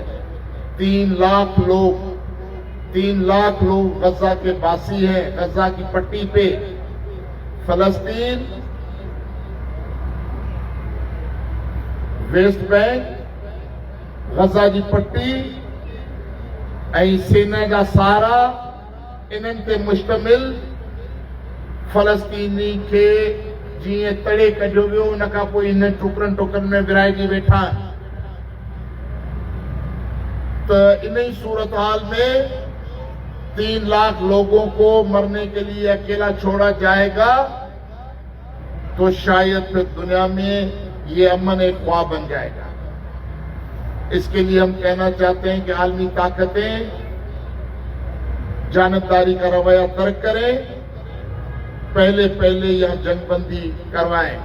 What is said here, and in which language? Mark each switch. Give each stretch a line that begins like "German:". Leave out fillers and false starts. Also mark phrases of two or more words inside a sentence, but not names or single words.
Urdu: 3 لاکھ لوگ غزہ کے باسی ہیں، غزہ کی پٹی پہ۔ فلسطین، ویسٹ بینک، غزہ کی پٹی
Sindhi: ऐं सेना जा सहारा, इन्हनि ते मुश्तमिल फलस्तीनी खे जीअं तड़े कढियो वियो, उन खां पोइ इन टुकड़नि में विराइजी वेठा आहिनि।
Urdu: تو ان صورت حال میں 3 لاکھ لوگوں کو مرنے کے لیے اکیلا چھوڑا جائے گا تو شاید پھر دنیا میں یہ امن ایک خواب بن جائے گا. اس کے لیے ہم کہنا چاہتے ہیں کہ عالمی طاقتیں جانبداری کا رویہ ترک کریں، پہلے یہ جنگ بندی کروائیں.